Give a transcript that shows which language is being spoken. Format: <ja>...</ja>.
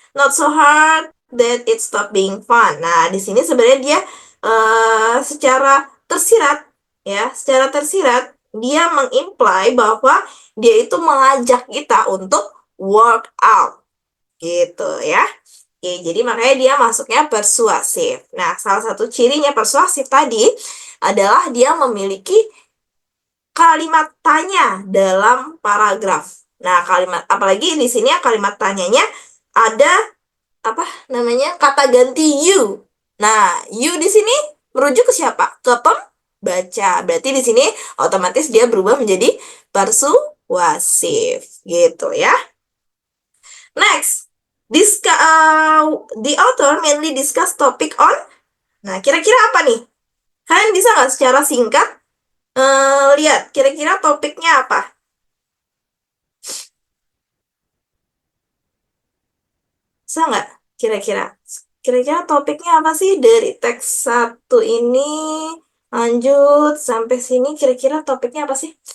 <en>Not so hard that it stop being fun.</en> <id>Nah, di sini sebenarnya dia secara tersirat, ya, secara tersirat, dia mengimply bahwa dia itu mengajak kita untuk</id> <en>work out,</en> <id>gitu ya. Oke, jadi makanya dia masuknya persuasif. Nah, salah satu cirinya persuasif tadi adalah dia memiliki kalimat tanya dalam paragraf. Nah, kalimat apalagi di sini ya kalimat tanyanya ada apa namanya? Kata ganti you. Nah, you di sini merujuk ke siapa? Ke pembaca. Berarti di sini otomatis dia berubah menjadi persuasif gitu ya.</id> <en>Next, the author mainly discuss topic on.</en> <id>Nah, kira-kira apa nih? Kalian bisa nggak secara singkat lihat kira-kira topiknya apa? Bisa nggak kira-kira? Kira-kira topiknya apa sih dari teks satu ini lanjut sampai sini kira-kira topiknya apa sih?</id>